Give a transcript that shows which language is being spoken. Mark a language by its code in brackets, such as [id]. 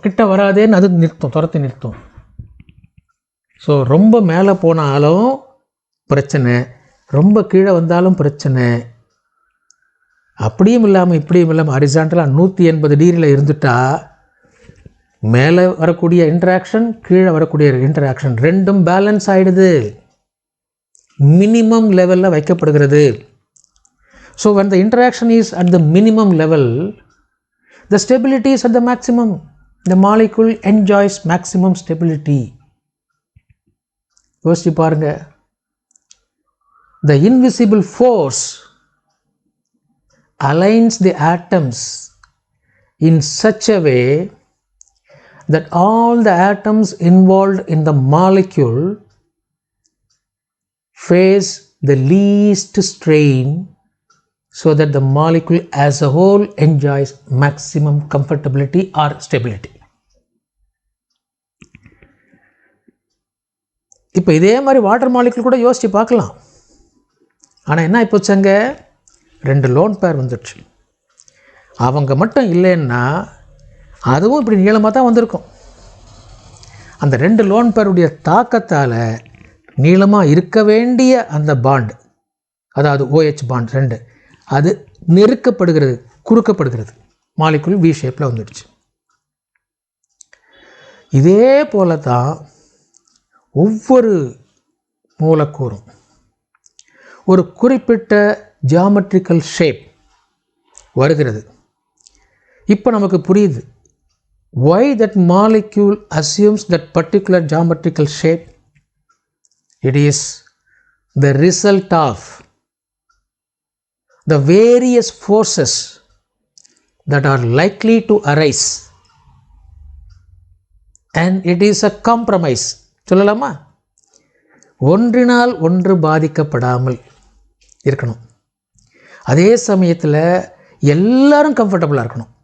[ta] கிட்ட வராதேன்னு அது நிறுத்தும், துரத்தி நிறுத்தும். ஸோ ரொம்ப மேலே போனாலும் பிரச்சனை, ரொம்ப கீழே வந்தாலும் பிரச்சனை. அப்படியும் இல்லாமல் இப்படியும் இல்லாமல் ஹரிசாண்டலாக 180 டிகிரியில் இருந்துட்டா மேலே வரக்கூடிய இன்ட்ராக்ஷன், கீழே வரக்கூடிய இன்ட்ராக்ஷன் ரெண்டும் பேலன்ஸ் ஆகிடுது, மினிமம் லெவலில் வைக்கப்படுகிறது. [en] So when the interaction is at the minimum level, the stability is at the maximum. The molecule enjoys maximum stability. [ta] யோசிச்சு பாருங்க. [en] The invisible force aligns the atoms in such a way that all the atoms involved in the molecule face the least strain so that the molecule as a whole enjoys maximum comfortability or stability. [ta] இப்போ இதே மாதிரி water molecule கூட யோசித்து பார்க்கலாம். ஆனால் என்ன ஆகிப்போச்சாங்க, 2 lone pair வந்துடுச்சு. அவங்க மட்டும் இல்லைன்னா அதுவும் இப்படி நீளமாக தான் வந்திருக்கும். அந்த 2 லோன் பேருடைய தாக்கத்தால் நீளமாக இருக்க வேண்டிய அந்த பாண்ட், அதாவது OH பாண்ட் 2, அது நெருக்கப்படுகிறது, குறுக்கப்படுகிறது. மாலிக்யூல் V ஷேப்பில் வந்துடுச்சு. இதே போல தான் ஒவ்வொரு மூலக்கூறும் ஒரு குறிப்பிட்ட ஜியாமெட்ரிக்கல் ஷேப் வருகிறது. இப்போ நமக்கு புரியுது [en] why that molecule assumes that particular geometrical shape. It is the result of the various forces that are likely to arise, and it is a compromise. [ta] சொல்லலாமா? ஒன்றினால் ஒன்று பாதிக்கப்படாமல் இருக்கணும், அதே சமயத்தில் எல்லாரும் கம்ஃபர்டபுளாக இருக்கணும்.